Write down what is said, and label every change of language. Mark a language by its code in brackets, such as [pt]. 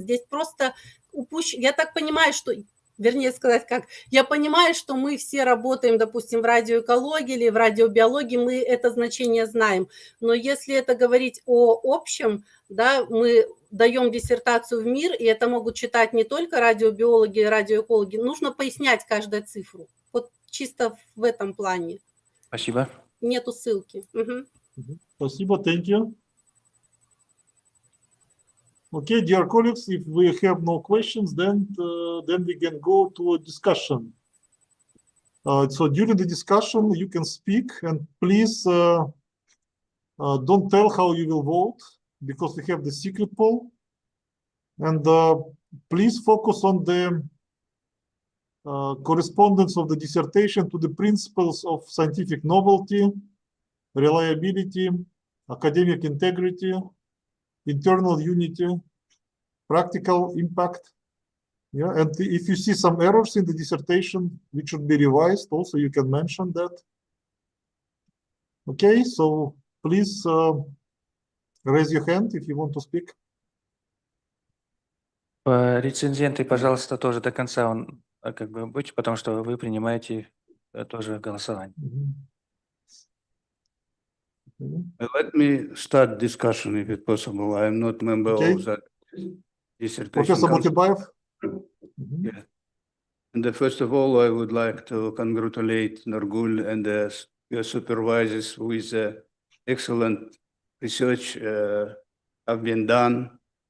[ru] Здесь просто я так понимаю, что... Вернее сказать, как я понимаю, что мы все работаем, допустим, в радиоэкологии или в радиобиологии, мы это значение знаем. Но если это говорить о общем, да, мы даем диссертацию в мир, и это могут читать не только радиобиологи и радиоэкологи, нужно пояснять каждую цифру. Вот чисто в этом плане. Спасибо. Нету ссылки. Спасибо, [en] thank you. Okay, dear colleagues, if we have no questions, then we can go to a discussion. So during the discussion, you can speak, and please don't tell how you will vote, because we have the secret poll. And please focus on the correspondence of the dissertation to the principles of scientific novelty, reliability, academic integrity, internal unity, practical impact. Yeah, and if you see some errors in the dissertation which should be revised, also you can mention that. Okay, so please raise your hand if you want to speak. [ru] Рецензенты, пожалуйста, тоже до конца как бы быть, потому что вы принимаете тоже голосование. [en] Let me start discussion if it's possible. I am not member Okay. of that dissertation [ru] Профессор [en] council. [ru] Мутибаев. [en] Yeah. And first of all, I would like to congratulate Nurgul and your supervisors with excellent research have been done.